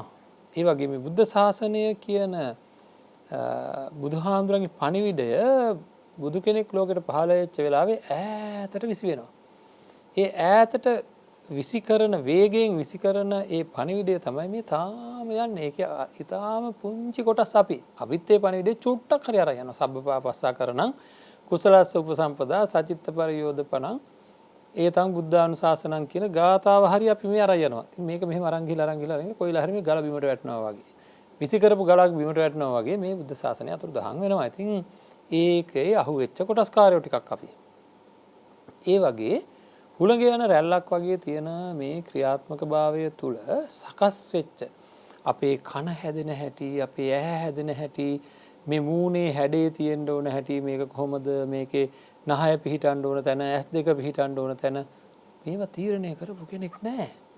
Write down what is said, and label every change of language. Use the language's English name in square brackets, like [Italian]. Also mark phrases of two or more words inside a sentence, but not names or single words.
[Sinhala] ඒ වගේ මේ බුද්ධ ශාසනය කියන බුදුහාමුදුරන්ගේ පණිවිඩය බුදු කෙනෙක් ලෝකෙට පහළ වෙච්ච වෙලාවේ ඈතට විසි වෙනවා. ඒ ඈතට විසිකරන වේගයෙන් විසිකරන ඒ පණිවිඩය තමයි මේ තාම යන්නේ. ඒක ඊටාම පුංචි කොටස් අපිත් ඒ පණිවිඩේ චුට්ටක් හරි අරන් යනවා. [Pali] සබ්බපාපස්සා කරණං කුසලස්ස උපසම්පදා සචිත්ත පරියෝධපණං ඒතං බුද්ධානුශාසනං [Sinhala] කියන ගාථාව හරි අපි මේ අරන් යනවා. ඉතින් මේක මෙහෙම අරන් ගිහලා කොයිලා හරි මේ ගල බිමට වැටෙනවා වගේ. විසිකරපු ගලක් බිමට වැටෙනවා වගේ මේ බුද්ධ ශාසනය අතුරුදහන් වෙනවා. ඉතින් ඒකේ අහුවෙච්ච කොටස්කාරයෝ ටිකක් අපි. ඒ වගේ හුළඟ යන රැල්ලක් වගේ තියෙන මේ ක්‍රියාත්මක භාවය තුළ සකස් වෙච්ච අපේ කන හැදෙන හැටි, අපේ ඇහැ හැදෙන හැටි, මේ මූණේ හැඩේ තියෙන්න ඕන හැටි, මේක කොහොමද මේකේ නහය පිහිටන්න ඕන තැන, ඇස් දෙක පිහිටන්න ඕන තැන මේවා තීරණය කරපු කෙනෙක් නැහැ.